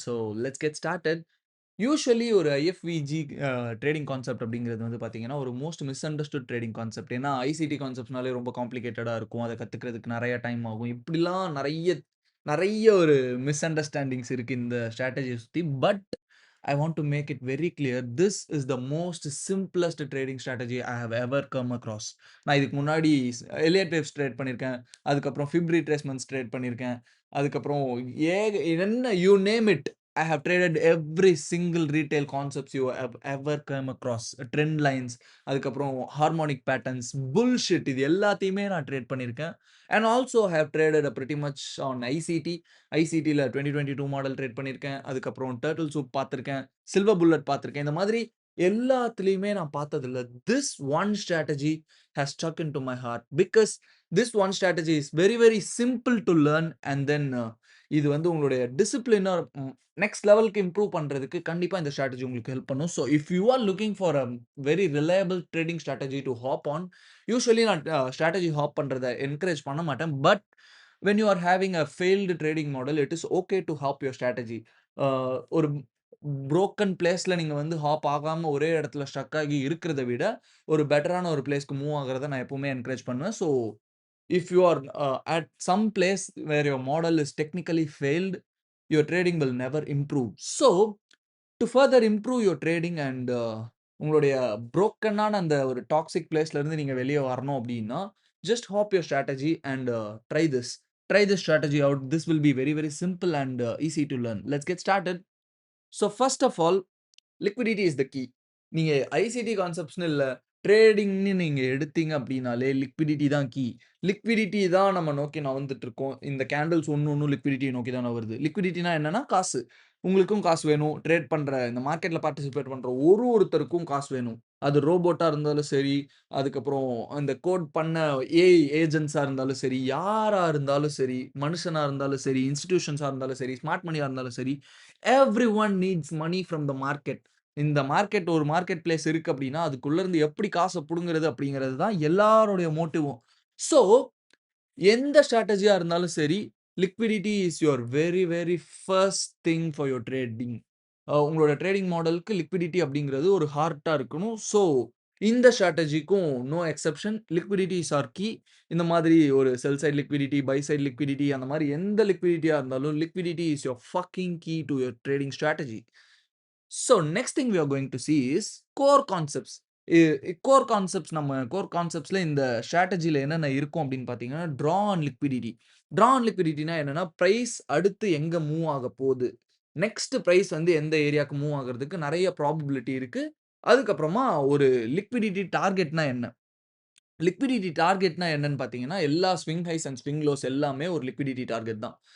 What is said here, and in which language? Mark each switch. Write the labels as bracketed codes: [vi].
[ta] So, [en] Let's get started. [ta] Usually ஒரு ஐஎஃப்விஜி trading concept அப்படிங்கிறது வந்து பார்த்தீங்கன்னா, ஒரு most miss understood trading concept. ஏன்னா, ஐசிடி கான்செப்ட்ஸ்னாலே ரொம்ப காம்ப்ளிகேட்டடா இருக்கும். அத கத்துக்கிறதுக்கு நெறைய டைம் ஆகும். இப்படிலாம் நெறைய நெறைய ஒரு மிஸ் அண்டர்ஸ்டாண்டிங்ஸ் இருக்கு இந்த ஸ்ட்ராட்டஜிய சுத்தி. [en] But I want to make it very clear, this is the most simplest trading strategy I have ever come across. [ta] நான் இதுக்கு முன்னாடி எலியட் வேவ்ஸ் ட்ரேட் பண்ணியிருக்கேன். அதுக்கப்புறம் ஃபிப் ரீட்ரேஸ்மென்ட்ஸ் ட்ரேட் பண்ணியிருக்கேன். அதுக்கப்புறம் என்ன [en] You name it. I have traded every single retail concepts you have ever come across. [ta] Trend lines, அதுக்கப்புறம் harmonic patterns, bullshit இது எல்லாத்தையுமே நான் ட்ரேட் பண்ணியிருக்கேன். [en] And also have traded pretty much on ICT. [ta] ஐசிடில 2022 model trade பண்ணியிருக்கேன். அதுக்கப்புறம் turtle soup பார்த்திருக்கேன். Silver bullet பார்த்திருக்கேன். இந்த மாதிரி எல்லாத்துலயுமே நான் பார்த்ததுல, [en] This one strategy has stuck into my heart. Because this one strategy is very very simple to learn. [ta] And then இது வந்து உங்களுடைய டிசிப்ளின நெக்ஸ்ட் லெவலுக்கு இம்ப்ரூவ் பண்றதுக்கு கண்டிப்பா இந்த ஸ்ட்ராட்டஜி உங்களுக்கு ஹெல்ப் பண்ணும். [en] so if you are looking for a very reliable trading strategy to hop on, [ta] usually நான் ஸ்ட்ராட்டஜி ஹாப் பண்றத என்கரேஜ் பண்ண மாட்டேன். [en] But when you are having a failed trading model, it is okay to hop your strategy. [ta] ஒரு broken பிளேஸ்ல நீங்க வந்து hop ஆகாம ஒரே இடத்துல ஸ்ட்ரக் ஆகி இருக்கிறத விட, ஒரு பெட்டரான ஒரு பிளேஸ்க்கு மூவ் ஆகுறத நான் எப்பவுமே என்கரேஜ் பண்ணுவேன். [en] So, if you are at some place where your model is technically failed, your trading will never improve. So, to further improve your trading and [ta] உங்களுடைய புரோக்கனான அந்த ஒரு டாக்ஸிக் பிளேஸ்ல இருந்து நீங்க வெளிய வரணும் அப்டின்னா, [en] Just hop your strategy and try this. Try this strategy out. This will be very, very simple and easy to learn. Let's get started. So, first of all, liquidity is the key. [ta] நீங்க ICT கான்செப்ட்ஸ்ன்னு இல்ல. ட்ரேடிங்ன்னு நீங்க எடுத்தீங்க அப்டின்னாலே liquidity தான் key. Liquidity தான் நம்ம நோக்கி நகர்ந்துட்டு இருக்கோம். இந்த கேண்டில்ஸ் ஒண்ணும் லிக்விடிட்டிய நோக்கி தான் நகருது. லிக்விடிட்டினா என்னன்னா காசு. உங்களுக்கும் காசு வேணும். ட்ரேட் பண்ற இந்த மார்க்கெட்ல பார்ட்டிசிபேட் பண்ற ஒருத்தருக்கும் காசு வேணும். அது ரோபோட்டா இருந்தாலும் சரி, அதுக்கப்புறம் அந்த கோட் பண்ண ஏஐ ஏஜென்ட்ஸா இருந்தாலும் சரி, யாரா இருந்தாலும் சரி, மனுஷனா இருந்தாலும் சரி, இன்ஸ்டிடியூஷன்ஸா இருந்தாலும் சரி, ஸ்மார்ட் மனியா இருந்தாலும் சரி, [en] Everyone needs money from the market. [ta] இந்த மார்க்கெட் ஒரு மார்க்கெட் பிளேஸ் இருக்கு அப்டின்னா, அதுக்குள்ள இருந்து எப்படி காச புடுங்குறது அப்படிங்கிறது தான் எல்லாருடைய மோட்டிவும். [en] so, [ta] எந்த ஸ்ட்ராட்டஜியா இருந்தாலும் சரி, [en] Liquidity is your very, very first thing for your trading. [ta] உங்களோட ட்ரேடிங் மாடலுக்கு லிக்விடிட்டி அப்படிங்கிறது ஒரு ஹார்ட்டா இருக்கணும். [en] So, இந்த ஸ்ட்ராட்டஜிக்கும் no exception. Liquidity is our key. [ta] இந்த மாதிரி ஒரு செல் side liquidity, by side liquidity அந்த மாரி எந்த லிக்விடிட்டியா இருந்தாலும், [en] Liquidity is your fucking key to your trading strategy. So next thing we are going to see is core concepts. [ta] Core concepts நம்ம core கான்செப்ட்ஸ்ல இந்த ஸ்ட்ராட்டஜில என்னென்ன இருக்கும் அப்படின்னு பார்த்தீங்கன்னா, draw on liquidity. Draw on லிக்விடிட்டினா என்னன்னா, பிரைஸ் அடுத்து எங்க மூவ் ஆக போது. நெக்ஸ்ட் பிரைஸ் வந்து எந்த ஏரியாக்கு மூவ் ஆகுறதுக்கு நெறைய ப்ராபபிலிட்டி இருக்கு. அதுக்கப்புறமா ஒரு லிக்விடிட்டி டார்கெட்னா என்ன? லிக்விடிட்டி டார்கெட்னா என்னன்னு பார்த்தீங்கன்னா, எல்லா swing highs and swing lows எல்லாமே ஒரு லிக்விடிட்டி டார்கெட் தான்.